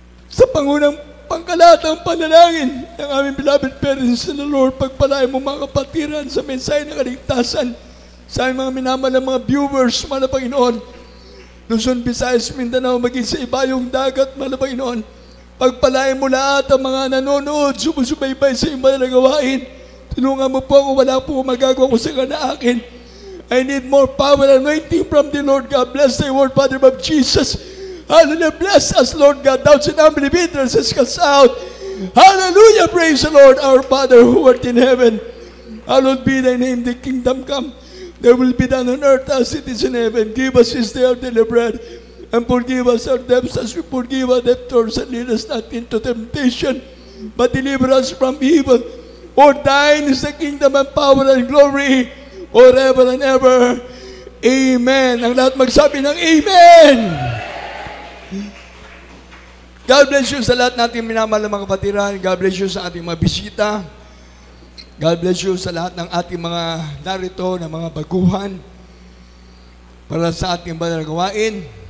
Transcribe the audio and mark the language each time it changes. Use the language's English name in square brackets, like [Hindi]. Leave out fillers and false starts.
[Filipino] Sa pangunang pangkalatang panalangin ng aming [English] beloved parents in the Lord, [Filipino] pagpalain mo mga kapatiran sa mensahe ng kaligtasan, sa aming mga minamahal mga viewers, mahal na Panginoon, Luzon, Visayas, Mindanao, maging sa ibayong dagat, mahal na Panginoon, pagpalain mo lahat ang mga nanonood, sumusubaybay sa iyong banal na gawain. Tulungan mo po ako, wala po magagawa ko sa akin. [English] I need more power and anointing from the Lord God. Bless thy word, Father of Jesus. Hallelujah, bless us, Lord God. Doubts and unbelief has cast out. Hallelujah, praise the Lord, our Father who art in heaven. Hallowed be thy name, the kingdom come. There will be done on earth as it is in heaven. Give us this day our daily bread. And forgive us our debts as we forgive our debtors, and lead us not into temptation, but deliver us from evil. For thine is the kingdom and power and glory, forever and ever. Amen. [Filipino] Ang lahat magsabi ng Amen. [English] God bless you [Filipino] sa lahat nating minamahal na mga kapatiran. God bless you sa ating mga bisita. [English] God bless you [Filipino] sa lahat ng ating mga narito na mga baguhan para sa ating banal na gawain.